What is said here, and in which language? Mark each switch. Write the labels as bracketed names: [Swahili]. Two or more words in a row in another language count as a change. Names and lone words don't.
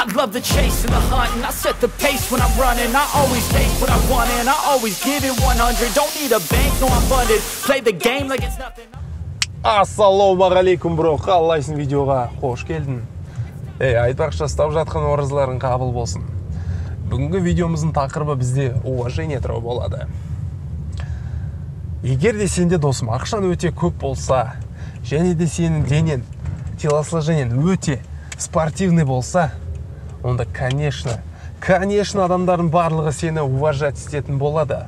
[English] love the chase and the hunt, and I set the pace when I'm running. I always take what I want and I always give it 100. Don't need a bank, no I'm funded. Play the game like it's nothing. [Kazakh] Ассалаумағалейкум, бро. Қалайсың, видеоға қош келдің. Айтпақшы, жастап жатқан оразыларың қабыл болсын. Бүгінгі видеомыздың тақырыбы бізде уважение туралы болады. Егер де сенде, досым, ақшан өте көп болса, және де сенің денең, телосложениең өте спортивный болса, онда, конечно, адамдардың барлығы сені уважать ететін болады.